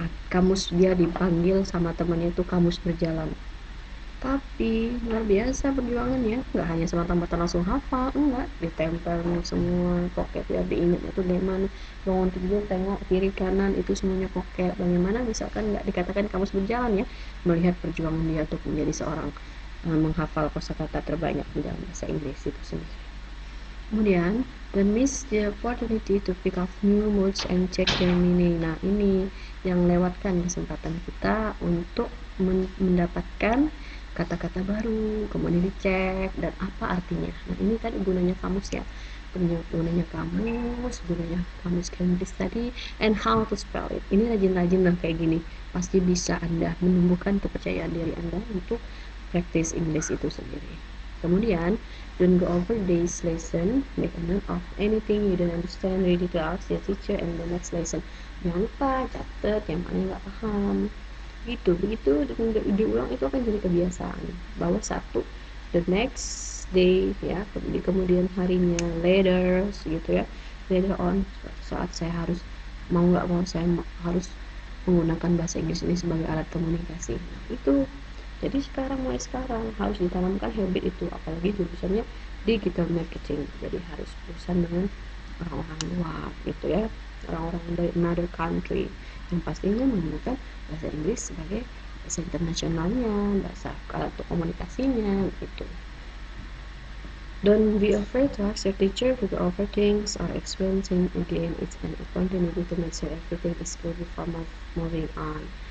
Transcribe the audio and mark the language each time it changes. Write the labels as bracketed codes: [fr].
[id] Kamus dia dipanggil sama temannya itu kamus berjalan, tapi luar biasa perjuangannya, nggak hanya semata-mata langsung hafal, enggak, ditempel semua pocket biar diingat itu dari mana, bangun tidur tengok kiri kanan itu semuanya pocket. Bagaimana misalkan nggak dikatakan kamus berjalan ya, melihat perjuangan dia untuk menjadi seorang menghafal kosakata terbanyak di dalam bahasa Inggris itu sendiri. Kemudian, [en] don't miss the opportunity to pick up new words and check their meaning. [id] Nah, ini yang lewatkan kesempatan kita untuk mendapatkan kata-kata baru, kemudian dicek dan apa artinya. Nah, ini tadi gunanya kamus ya. Gunanya kamus Cambridge tadi, [en] and how to spell it. [id] Ini rajin-rajin lah kayak gini. Pasti bisa Anda menumbuhkan kepercayaan diri Anda untuk practice English itu sendiri. [en] Kemudian, don't go over this lesson, make a note of anything you don't understand, ready to ask your teacher and the next lesson. [id] Jangan lupa catat yang mana nggak paham. Begitu diulang itu akan jadi kebiasaan. Bahwa satu, [en] the next day [id] ya, di kemudian harinya, later gitu ya, later on, saat saya harus saya harus menggunakan bahasa Inggris ini sebagai alat komunikasi. Nah, itu jadi mulai sekarang harus ditanamkan habit itu, apalagi jurusannya digital marketing, jadi harus berurusan dengan orang-orang luar gitu ya, orang-orang dari [en] another country [id] yang pastinya menggunakan bahasa Inggris sebagai bahasa internasionalnya, bahasa untuk komunikasinya gitu. [en] Don't be afraid to ask your teacher to go over things or experiencing again. It's an opportunity to make sure everything is clear before moving on.